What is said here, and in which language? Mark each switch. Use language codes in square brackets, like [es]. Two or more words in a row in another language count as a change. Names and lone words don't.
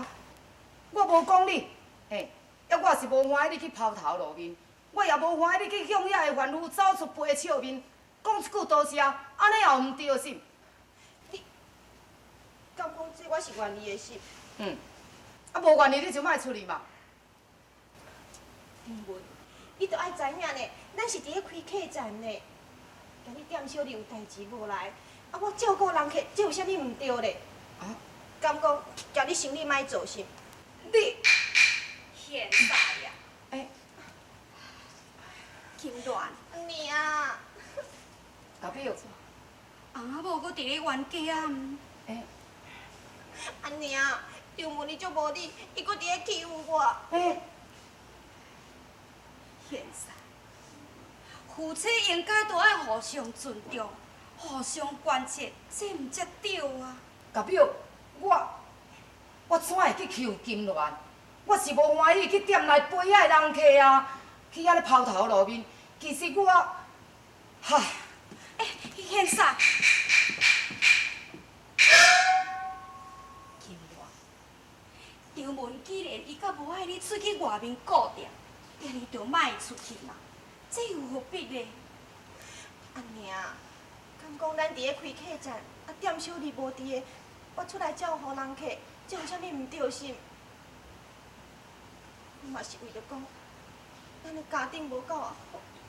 [nan] 我无讲你，嘿，抑我是无欢喜你去抛头露面，我也无欢喜你去向遐个怨妇走出陪笑面，讲一句多谢，安尼也唔对心。敢讲这我是怨你的心？啊，无愿意你就莫出去嘛。丁文，你都爱知影呢，咱是伫咧开客栈呢。今日店小二有代志无来，啊，我照顾人客，这有啥物毋对咧？啊，敢讲叫你生理莫做心。你现在呀，哎，金銮，娘啊，大表，翁仔某搁伫咧冤家。哎，啊娘，张文你足无理，伊搁伫咧欺负我。哎，现在，夫妻应该都爱互相尊重，互相关切，这毋才对啊！大表，我怎会去欺负金銮？我是无欢喜去店内陪遐人客啊，去遐咧抛头露面。其实我，唉，现在，金銮，张文既然伊甲无爱你出去外面顾店，那你就莫出去嘛，这有何必呢？啊娘，敢讲咱伫咧开客栈，啊店小二无伫个，我出来照顾人客，这有啥物毋对心？我嘛是为着讲，咱的家庭无够啊好。